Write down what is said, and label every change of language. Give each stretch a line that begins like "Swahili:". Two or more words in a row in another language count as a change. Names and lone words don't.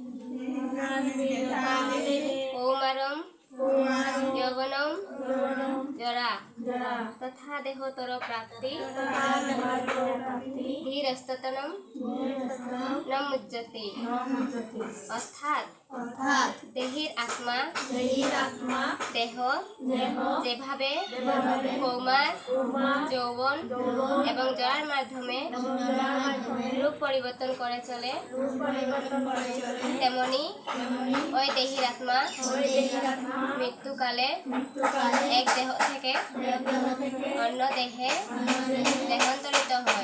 Sanskrit: कौमारं यौवनं जरा तथा देहोत्तर प्राप्ति धीरस्ततनं न मुच्यते
Bangla: অর্থাৎ দেহির আত্মা দেহ যেভাবে কৌমার যৌবন এবং জরার মাধ্যমে রূপ পরিবর্তন করে চলে তেমনি ওই দেহির আত্মা মৃত্যুকালে এক দেহ থেকে অন্য দেহে দেহান্তরিত হয়।